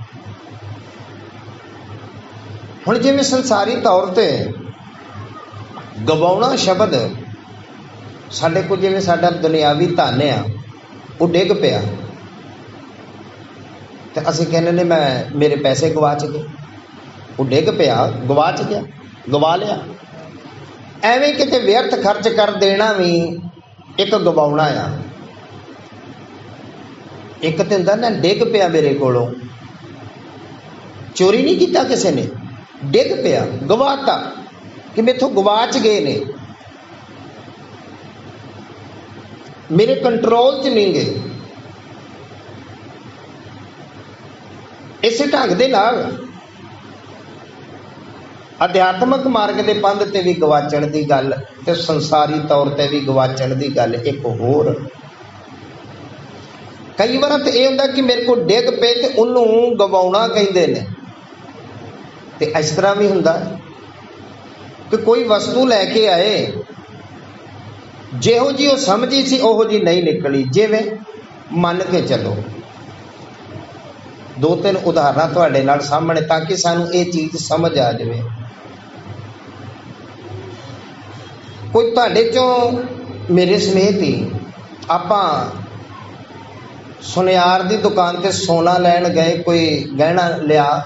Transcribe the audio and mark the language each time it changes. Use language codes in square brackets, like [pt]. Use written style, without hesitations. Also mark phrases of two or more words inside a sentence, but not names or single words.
[pa] ਹੁਣ ਜਿਵੇਂ ਸੰਸਾਰੀ ਤੌਰ ਤੇ ਗਵਾਉਣਾ ਸ਼ਬਦ ਸਾਡੇ ਕੋਲ, ਜਿਵੇਂ ਸਾਡਾ ਦੁਨਿਆਵੀ ਧਨ ਆ ਉਹ ਡਿੱਗ ਪਿਆ ਤੇ ਅਸੀਂ ਕਹਿਨੇ ਆਂ ਮੈਂ ਮੇਰੇ ਪੈਸੇ ਗਵਾਚ ਗਏ, ਉਹ ਡਿੱਗ ਪਿਆ, ਗਵਾਚ ਗਿਆ, ਗਵਾ ਲਿਆ। ਐਵੇਂ ਕਿਤੇ ਵਿਅਰਥ ਖਰਚ ਕਰ ਦੇਣਾ ਵੀ ਇੱਕ ਗਵਾਉਣਾ ਆ। ਇੱਕ ਤੇ ਹੁੰਦਾ ਨਾ ਡਿੱਗ ਪਿਆ ਮੇਰੇ ਕੋਲੋਂ, ਚੋਰੀ ਨਹੀਂ ਕੀਤਾ ਕਿਸੇ ਨੇ, ਡਿੱਗ ਪਿਆ, ਗਵਾਤਾ ਕਿ ਮੈਥੋਂ ਗਵਾਚ ਗਏ ਨੇ, ਮੇਰੇ ਕੰਟਰੋਲ 'ਚ ਨਹੀਂ ਗਏ। ਇਸੇ ਢੰਗ ਦੇ ਨਾਲ ਅਧਿਆਤਮਕ ਮਾਰਗ ਕੇ ਪੰਧ ਤੇ ਭੀ ਗਵਾਚਣ ਕੀ ਗੱਲ ਤੇ ਸੰਸਾਰੀ ਤੌਰ ਪਰ ਭੀ ਗਵਾਚਣ ਕੀ ਗੱਲ ਇਕ ਹੋਰ। [hi] कई बार तो यह होंदा कि मेरे को डिग पे ते उन्होंने गवाउणा कहते हैं। [pa] ਤੇ ਇਸ ਤਰ੍ਹਾਂ ਭੀ ਹੋਂਦਾ ਕਿ ਕੋਈ ਵਸਤੂ ਲੈਕੇ ਆਏ ਜਿਹੋ ਜੀ ਉਹ ਸਮਝੀ ਸੀ ਉਹੋ ਜੀ [hi] नहीं निकली। [pa] ਜਿਵੇਂ ਮੰਨ ਕੇ ਚੱਲੋ, ਦੋ ਤਿੰਨ ਉਦਾਹਰਣ ਤੁਹਾਡੇ ਨਾਲ ਸਾਹਮਣੇ ਤਾਂਕਿ ਸਾਨੂੰ ਇਹ ਚੀਜ਼ ਸਮਝ ਆ ਜਾਏ। ਕੋਈ ਤੁਹਾਡੇ ਚੋਂ ਮੇਰੇ ਸਮੇਤ ਹੀ ਆਪਾਂ ਸੁਨਿਆਰ ਦੀ ਦੁਕਾਨ ਤੇ ਸੋਨਾ ਲੈਣ ਗਏ, ਕੋਈ ਗਹਿਣਾ ਲਿਆ